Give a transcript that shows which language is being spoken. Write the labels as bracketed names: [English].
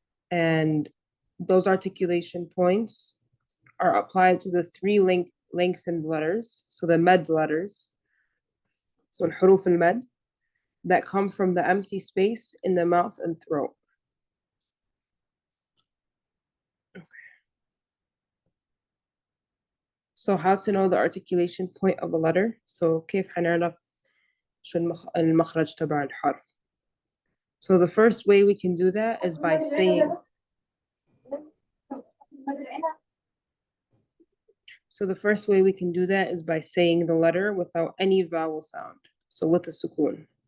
[English] And those articulation points are applied to the three lengthened letters, so the med letters, so الحروف المد, that come from the empty space in the mouth and throat. Okay. So how to know the articulation point of a letter? [Arabic] So كيف حنعرف شو المخرج تبع الحرف? [English] So the first way we can do that is by saying. So the first way we can do that is by saying the letter without any vowel sound. So with a sukun.